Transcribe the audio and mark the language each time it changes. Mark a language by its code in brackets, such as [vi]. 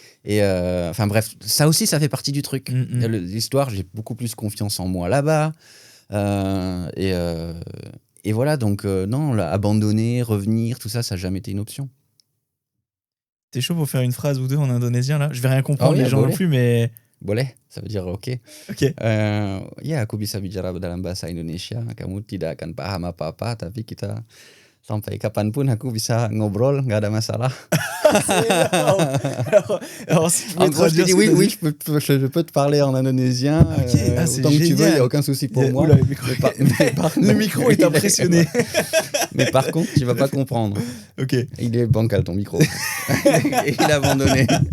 [fr] Et enfin, bref, ça aussi, ça fait partie du truc. L'histoire, j'ai beaucoup plus confiance en moi là-bas. Et voilà, donc, non, abandonner, revenir, tout ça, ça n'a jamais été une option. T'es chaud pour faire une phrase ou deux en indonésien, là ? Je vais rien comprendre, les gens non plus, mais... [id] Boleh, [fr] ça veut dire ok. [id] Ya, aku bisa bicara dalam bahasa Indonesia. Kamu tidak akan paham apa-apa, tapi kita... Sampai kapanpun aku bisa ngobrol, nggak ada masalah. [fr] alors, si en gros, je te dis oui, je peux te parler en indonésien. Autant que tu veux, il n'y a aucun souci pour moi. Oula, le micro est impressionné. Mais par contre, tu ne vas pas comprendre. Okay. Il est bancal, ton micro. Et il a abandonné.